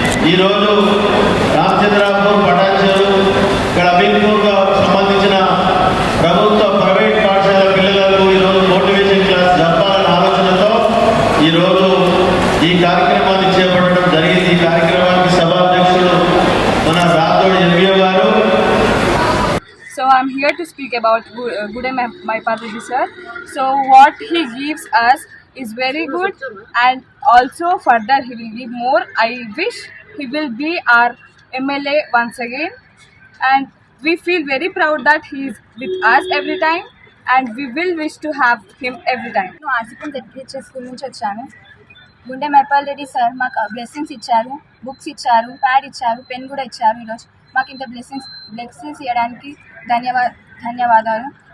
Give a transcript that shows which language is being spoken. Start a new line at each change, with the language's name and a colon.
Telugu: ఈరోజు రామచంద్రాపూర్, పటాన్చెరు, ఇక్కడ అమీన్పూర్గా సంబంధించిన ప్రభుత్వ ప్రైవేట్ పాఠశాల పిల్లలకు ఈరోజు మోటివేషన్ క్లాస్ జరపాలనే ఆలోచనతో ఈరోజు ఈ కార్యక్రమాన్ని చేపట్టడం జరిగింది. ఈ కార్యక్రమానికి సభాధ్యక్షుడు మన రాథోడ్ ఎంబీఓ గారు.
English: So I'm here to speak about Gudem Maipaal Reddy sir. So what he gives us is very good, and also further he will give more. I wish he will be our MLA once again, and we feel very proud that he is with us every time, and we will wish to have him every time.
Telugu: నేను ఆసిఫన్ ZPHS school నుంచి వచ్చాను. గుండె Mypal Reddy sir మాకు blessings ఇచ్చారు, books ఇచ్చారు, pad ఇచ్చారు, pen కూడా ఇచ్చారు. ఈరోజు మాకు ఇంత బ్లెస్సింగ్స్ ఇవ్వడానికి ధన్యవాదాలు.